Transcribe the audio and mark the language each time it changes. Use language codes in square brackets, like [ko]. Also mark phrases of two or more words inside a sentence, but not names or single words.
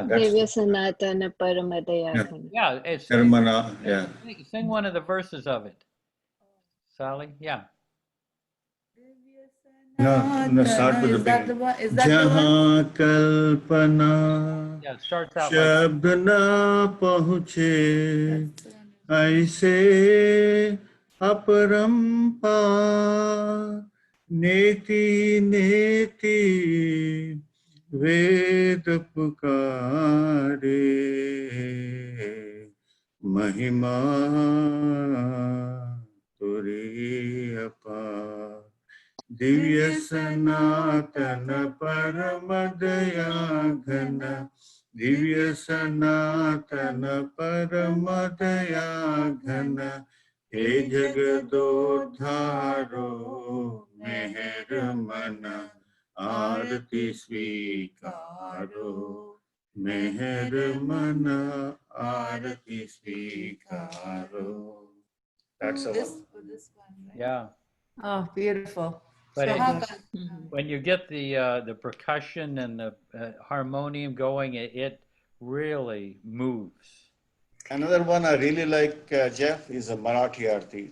[hi] दिव्य सनातन परमदयाकन. [en] Yeah, it's Nirmana, yeah. Sing one of the verses of it, Sally. Yeah. No, start with the beginning. Is that the [hi] जहाँ कल्पना. [en] Yeah, it starts out [hi] शब्द न पहुँचे ऐसे अपरम्पा नेति नेति वेद पुकारे महिमा गौरी अपार दिव्य सनातन परम दया घन दिव्य सनातन परम दया घन हे जगदोद्धारो मेहर मन आरती स्वीकारो मेहर मन आरती स्वीकारो. [en] That's all. This one, right? Yeah. Oh, beautiful. But So it, good. when you get the percussion and the harmonium going, it really moves. Another one I really like, Jeff, is a Marathi arti.